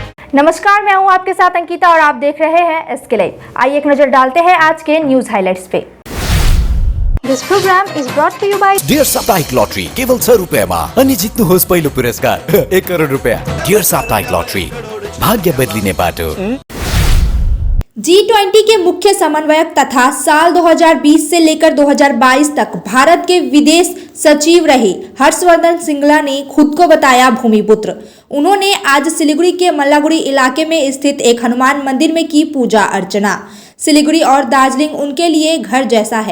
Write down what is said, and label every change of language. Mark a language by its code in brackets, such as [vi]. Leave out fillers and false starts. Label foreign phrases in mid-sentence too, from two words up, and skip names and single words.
[hi] नमस्कार, मैं हूं आपके साथ अंकिता और आप देख रहे हैं एसके लाइव। आइए एक नजर डालते हैं आज के [en] news highlights [hi] पे। [en] This program is brought to you by [ne] डियर साप्ताहिक लॉटरी केवल 100 रुपयामा अनि जित्नुहोस् पहिलो पुरस्कार 1 करोड रुपया। डियर साप्ताहिक लॉटरी, भाग्य बदलिने बाटो। [hi] G20 के मुख्य समन्वयक तथा साल 2020 से लेकर 2022 तक भारत के विदेश सचिव रहे हर्षवर्धन श्रृंगला ने खुद को बताया भूमिपुत्र। उन्होंने आज सिलीगुड़ी के मल्लागुड़ी इलाके में स्थित एक हनुमान मंदिर में की पूजा अर्चना। सिलीगुड़ी और दार्जिलिंग उनके लिए घर जैसा है।